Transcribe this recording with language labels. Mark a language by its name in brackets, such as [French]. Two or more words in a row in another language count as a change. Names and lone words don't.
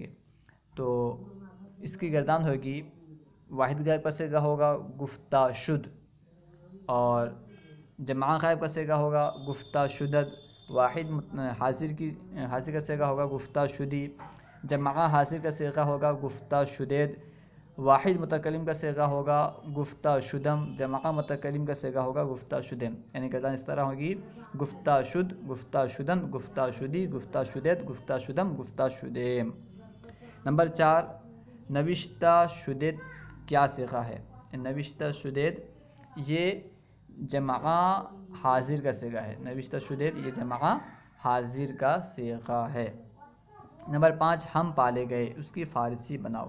[Urdu] تو اس کی گردان ہوگی، واحد غائب کا صیغہ ہوگا [Persian] گفتہ شد، [Urdu] اور جمع غائب کا صیغہ ہوگا [Persian] گفتہ شدد، [Urdu] واحد حاضر کا صیغہ ہوگا [Persian] گفتہ شدی، [Urdu] جمع حاضر کا صیغہ ہوگا [Persian] گفتہ شدید، [Urdu] واحد متکلم کا صیغہ ہوگا [Persian] گفتہ شدم، [Urdu] جمع متکلم کا صیغہ ہوگا [Persian] گفتہ شدم۔ [Urdu] یعنی گردان اس طرح ہوگی، [Persian] گفتہ شد، گفتہ شدن، گفتہ شدی، گفتہ شدید، گفتہ شدم، گفتہ شدیم۔ [Urdu] نمبر 4، [Persian] نوشتہ شدید [Urdu] کیا صیغہ ہے؟ [Persian] نوشتہ شدید [Urdu] یہ جمع حاضر کا صیغہ ہے، [Persian] نوشتہ شدید [Urdu] یہ جمع حاضر کا صیغہ ہے۔ نمبر 5، ہم پالے گئے اس کی فارسی بناؤ۔